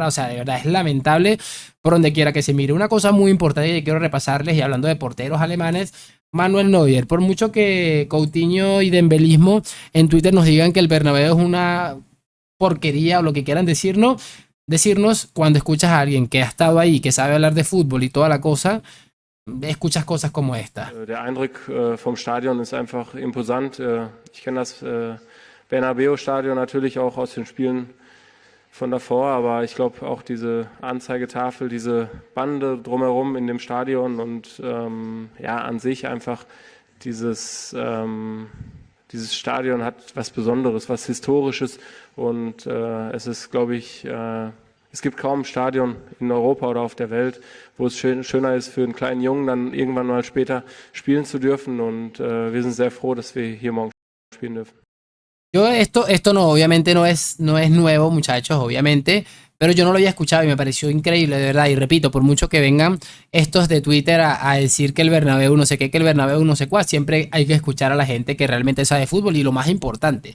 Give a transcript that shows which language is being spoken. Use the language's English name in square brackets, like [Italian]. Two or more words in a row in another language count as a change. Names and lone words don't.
[Spanish] O sea, de verdad es lamentable por donde quiera que se mire. Una cosa muy importante que quiero repasarles, y hablando de porteros alemanes, Manuel Neuer. Por mucho que Coutinho y Dembelismo en Twitter nos digan que el Bernabéu es una porquería o lo que quieran decirnos, cuando escuchas a alguien que ha estado ahí, que sabe hablar de fútbol y toda la cosa, escuchas cosas como esta. [German] Der Eindruck vom Stadion ist einfach imposant. Ich kenne das Bernabeu-Stadion natürlich auch aus den Spielen von davor, aber ich glaube auch diese Anzeigetafel, diese Bande drumherum in dem Stadion und ja, an sich einfach dieses Stadion hat was Besonderes, was Historisches und es ist, glaube ich, es gibt kaum ein Stadion in Europa oder auf der Welt, wo es schöner ist für einen kleinen Jungen dann irgendwann mal später spielen zu dürfen und wir sind sehr froh, dass wir hier morgen spielen dürfen. [Spanish] Yo esto no, obviamente no es nuevo, muchachos, obviamente, pero yo no lo había escuchado y me pareció increíble, de verdad. Y repito, por mucho que vengan estos de Twitter a decir que el Bernabéu no sé qué, que el Bernabéu no sé cuál, siempre hay que escuchar a la gente que realmente sabe de fútbol y lo más importante.